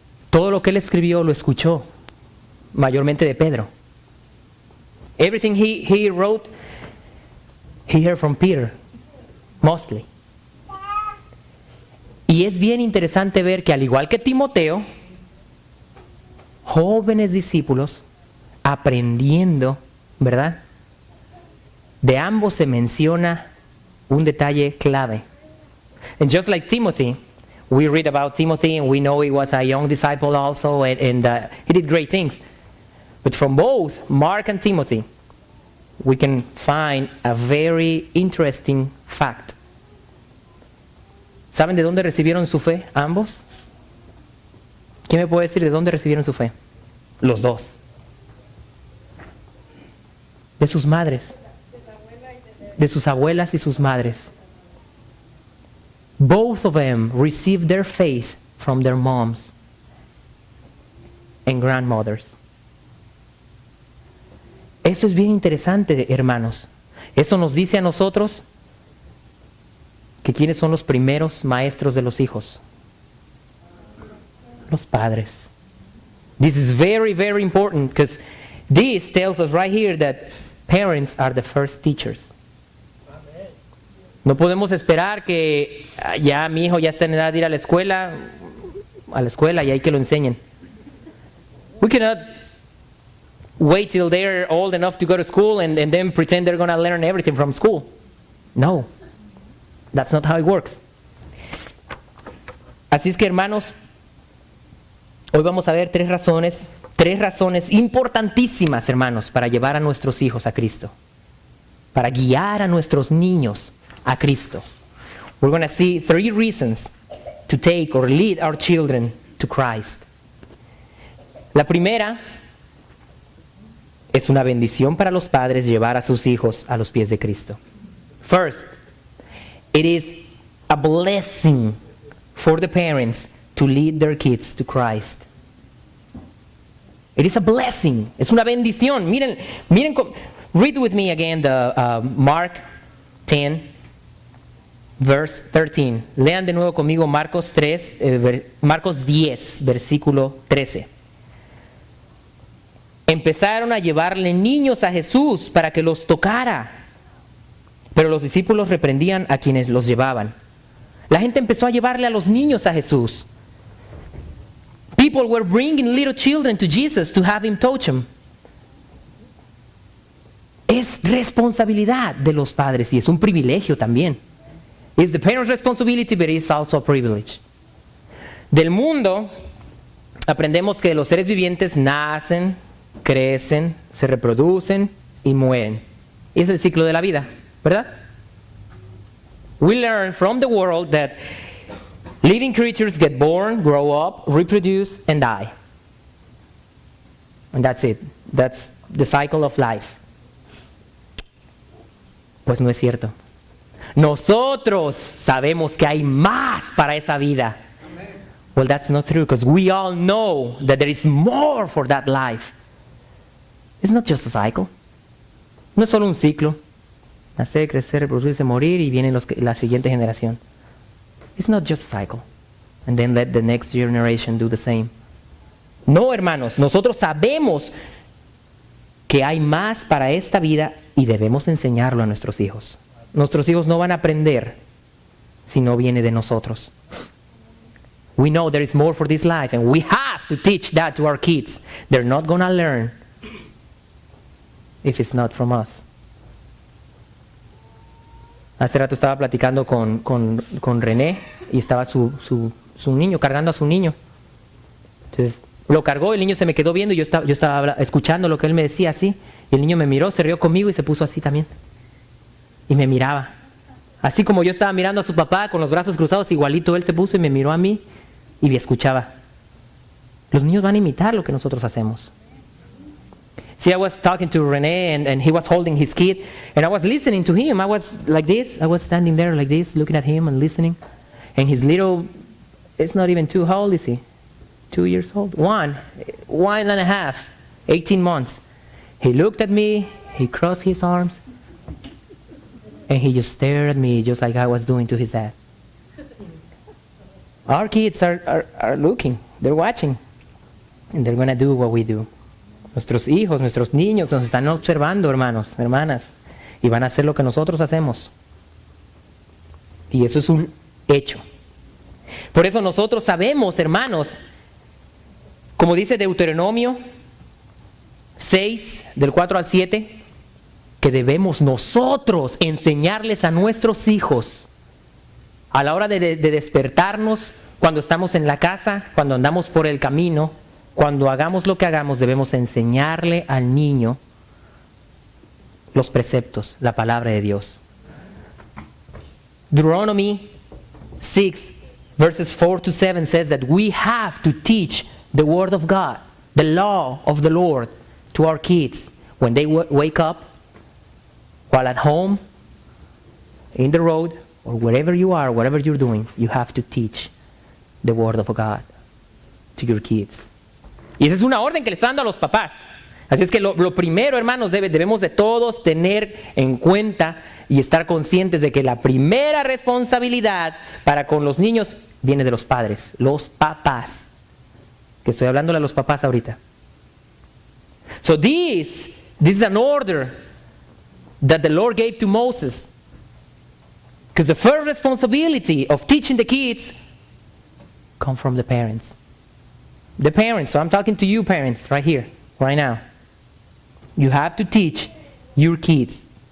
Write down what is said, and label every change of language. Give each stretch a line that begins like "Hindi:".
Spanish: Todo lo que él escribió lo escuchó, mayormente de Pedro.
English: Everything he wrote, he heard from Peter, mostly.
Spanish: Y es bien interesante ver que al igual que Timoteo, jóvenes discípulos aprendiendo, ¿verdad? De ambos se menciona un detalle clave.
English: And just like Timothy, we read about Timothy and we know he was a young disciple also and he did great things. But from both Mark and Timothy, we can find a very interesting fact.
Spanish: ¿Saben de dónde recibieron su fe ambos? ¿Quién me puede decir de dónde recibieron su fe? Los dos. De sus madres. De sus abuelas y sus madres.
English: Both of them received their faith from their moms and grandmothers.
Spanish: Eso es bien interesante, hermanos. Eso nos dice a nosotros que quiénes son los primeros maestros de los hijos. Los padres.
English: This is very, very important because this tells us right here that parents are the first teachers.
Spanish: No podemos esperar que ya mi hijo ya está en edad de ir a la escuela y hay que lo enseñen.
English: We cannot wait till they're old enough to go to school and then pretend they're going to learn everything from school. No, that's not how it works.
Spanish: Así es que, hermanos, hoy vamos a ver 3 razones importantísimas, hermanos, para llevar a nuestros hijos a Cristo, para guiar a nuestros niños a Cristo.
English: We're going to see 3 reasons to take or lead our children to Christ.
Spanish: La primera, es una bendición para los padres llevar a sus hijos a los pies de Cristo.
English: First, it is a blessing for the parents to lead their kids to Christ. It is a blessing.
Spanish: Es una bendición. Miren,
English: read with me again the Mark 10, verse 13.
Spanish: Lean de nuevo conmigo Marcos 10, versículo 13. Empezaron a llevarle niños a Jesús para que los tocara, pero los discípulos reprendían a quienes los llevaban. La gente empezó a llevarle a los niños a Jesús.
English: People were bringing little children to Jesus to have him touch them.
Spanish: Es responsabilidad de los padres y es un privilegio también.
English: It's the parents' responsibility, but it's also a privilege.
Spanish: Del mundo aprendemos que los seres vivientes nacen, crecen, se reproducen y mueren. Es el ciclo de la vida, ¿verdad?
English: We learn from the world that living creatures get born, grow up, reproduce, and die. And that's it. That's the cycle of life.
Spanish: Pues no es cierto. Nosotros sabemos que hay más para esa vida.
English: Well, that's not true, because we all know that there is more for that life. It's not just a cycle.
Spanish: No es solo un ciclo. Nacer, crecer, reproducirse, morir y viene la siguiente generación.
English: It's not just a cycle. And then let the next generation do the same.
Spanish: No, hermanos, nosotros sabemos que hay más para esta vida y debemos enseñarlo a nuestros hijos. Nuestros hijos no van a aprender si no viene de nosotros.
English: We know there is more for this life, and we have to teach that to our kids. They're not going to learn if it's not from us.
Spanish: Hace rato estaba platicando con René y estaba su niño, cargando a su niño. Entonces lo cargó, el niño se me quedó viendo y yo estaba escuchando lo que él me decía así. Y el niño me miró, se rió conmigo y se puso así también. Y me miraba. Así como yo estaba mirando a su papá con los brazos cruzados, igualito él se puso y me miró a mí y me escuchaba. Los niños van a imitar lo que nosotros hacemos.
English: See, I was talking to René and he was holding his kid and I was listening to him. I was like this. I was standing there like this, looking at him and listening. And his little, it's not even 2, how old is he? 2 years old? 1 and a half, 18 months. He looked at me, he crossed his arms, and he just stared at me just like I was doing to his dad. Our kids are looking, they're watching, and they're going to do what we do.
Spanish: Nuestros hijos, nuestros niños nos están observando, hermanos, hermanas, y van a hacer lo que nosotros hacemos. Y eso es un hecho. Por eso nosotros sabemos, hermanos, como dice Deuteronomio 6, del 4 al 7, que debemos nosotros enseñarles a nuestros hijos a la hora de despertarnos, cuando estamos en la casa, cuando andamos por el camino, cuando hagamos lo que hagamos, debemos enseñarle al niño los preceptos, la palabra de Dios.
English: Deuteronomy 6, verses 4 to 7 says that we have to teach the word of God, the law of the Lord, to our kids when they wake up, while at home, in the road, or wherever you are, whatever you're doing, you have to teach the word of God to your kids.
Spanish: Y esa es una orden que le está dando a los papás. Así es que lo primero, hermanos, debemos de todos tener en cuenta y estar conscientes de que la primera responsabilidad para con los niños viene de los padres, los papás. Que estoy hablándole a los papás ahorita.
English: So this is an order that the Lord gave to Moses. Because the first responsibility of teaching the kids come from the parents. The parents, so I'm talking to you parents right here, right now. You have to teach your kids.